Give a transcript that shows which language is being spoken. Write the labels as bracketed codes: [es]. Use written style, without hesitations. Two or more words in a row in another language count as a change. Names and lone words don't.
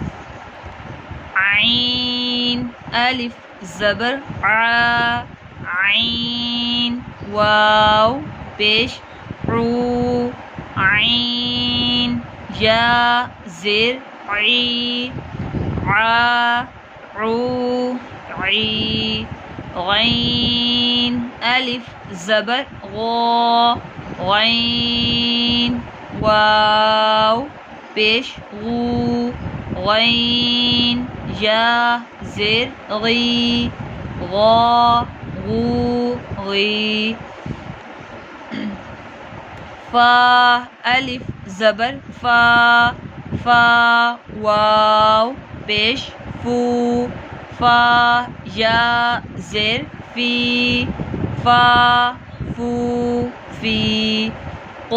[ur] عین الف زبر ع عین واو پیش عو عین یا زیر عی ع عو عی غین الف زبر غو غین واو پیش غو غین یا زیر غی غا غو غی. فا الف زبر فا فا واو پیش فو فا یا زیر فی فا فو فی.